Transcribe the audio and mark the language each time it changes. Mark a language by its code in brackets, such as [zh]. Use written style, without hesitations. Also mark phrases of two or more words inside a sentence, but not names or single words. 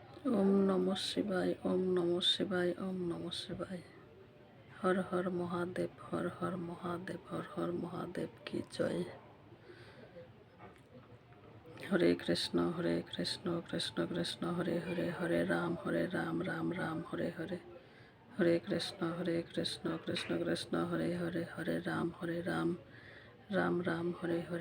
[sa] ওম নমঃ শিবায়, ওম নমঃ শিবায়, ওম নমঃ শিবায়। [hi] हर हर महादेव, हर हर महादेव, हर हर महादेव की जय। [sa] হরে কৃষ্ণ কৃষ্ণ কৃষ্ণ হরে হরে, হরে রাম রাম রাম হরে হরে। হরে কৃষ্ণ কৃষ্ণ কৃষ্ণ হরে হরে, হরে রাম রাম রাম হরে হরে।